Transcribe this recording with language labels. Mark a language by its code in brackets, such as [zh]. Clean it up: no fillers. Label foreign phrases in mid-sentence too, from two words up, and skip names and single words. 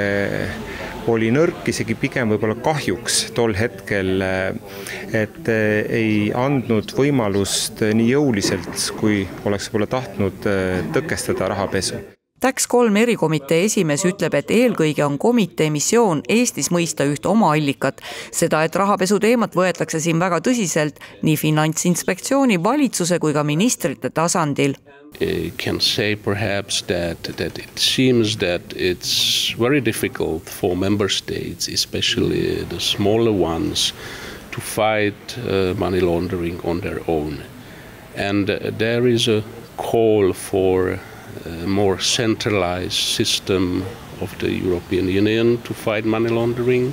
[et] oli nõrk, isegi pigem võib-olla kahjuks tol hetkel, et ei andnud võimalust nii jõuliselt, kui oleks võib-olla tahtnud tõkestada rahapesu. Tax 3 erikomitee esimees ütleb, et eelkõige on komitee missioon Eestis mõista üht oma allikat. Seda, et rahapesu teemat võetakse siin väga tõsiselt nii Finantsinspektsiooni, valitsuse kui ka ministrite tasandil. [en] Can say perhaps that it seems that it's very difficult for member states, especially the smaller ones, to fight money laundering on their own. And there is a call for a more centralized system of the European Union to fight money laundering.